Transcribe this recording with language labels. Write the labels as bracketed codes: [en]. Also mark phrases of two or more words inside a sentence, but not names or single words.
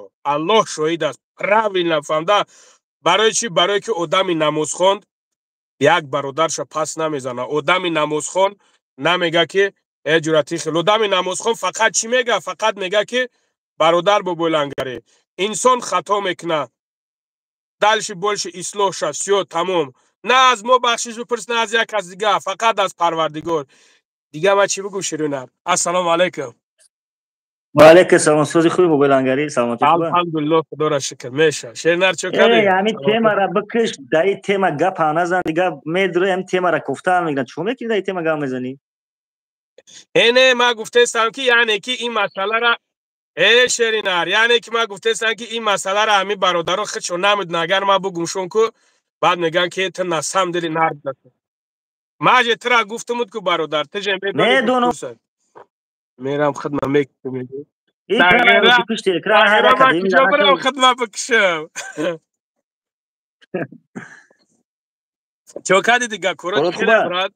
[tg] Аллоҳ шоҳид аст. Правильно фаҳмда. Барои чӣ? Барое ки одами намозхон як бародарша пас намезана. Одами намозхон намега ки ҷурати хел. Одами намозхон фақат чӣ мега? Фақат мега ки бародар бубойлангаре. Инсон хато мекуна. [ru] Дальше больше [tg] ислоҳ шав. Всё тамом. На аз мо бахшиш бипурс, на аз як кас дига. Фақат аз Парвардигор. Дига ма чӣ бигӯ Ширинар? Ассалому алайкум. ва алайкум салом. Сози хуби мобайлангарӣ саломатӣ хуба? Алҳамдулиллоҳ, худоро шукр. Меша. Ширинар чӣ кардӣ? Ҳамин темара бикиш, дар ин тема гап назан. Дига медури ҳамин темара гуфтан мегӯянд. Чӣ мекунӣ дар ин тема гап мезанӣ? Эне ман гуфтаистам ки яъне ки ин масъалара Ширинар, яъне ки ман гуфтаистам ки ин масъалара ҳамин бародарон худшон намедонанд. Агар ман бугумшон ку баъд мегӯянд ки ту [ru] на самом деле [tg] нард аст. Ман же тура гуфтамуд ку бародар, ту же медонӣ. Мерам хидмат мекушам. Тағйира ман куҷо бирам хидмат бикушам. Чо кардӣ дига кора брат?